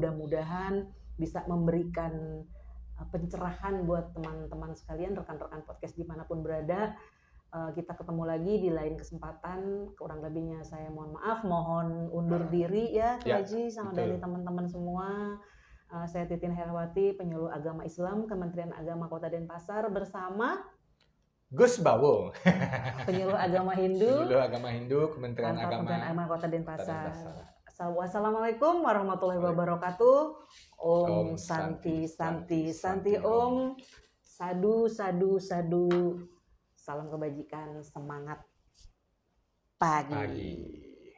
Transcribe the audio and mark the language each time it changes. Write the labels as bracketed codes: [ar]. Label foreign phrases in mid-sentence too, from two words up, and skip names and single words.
[id] Mudah-mudahan bisa memberikan pencerahan buat teman-teman sekalian, rekan-rekan podcast dimanapun berada. Kita ketemu lagi di lain kesempatan. Kurang lebihnya saya mohon maaf, mohon undur diri ya Tua Haji sama dari teman-teman semua. Saya Titin Herawati, penyuluh agama Islam Kementerian Agama Kota Denpasar bersama Gus Bawo, penyuluh agama Hindu Kementerian Agama Kota Denpasar. [ar] والسلام عليكم ورحمة الله وبركاته. [sa] ॐ शान्ति शान्ति शान्ति ॐ. साधु साधु साधु. [id] Salam kebajikan, semangat pagi.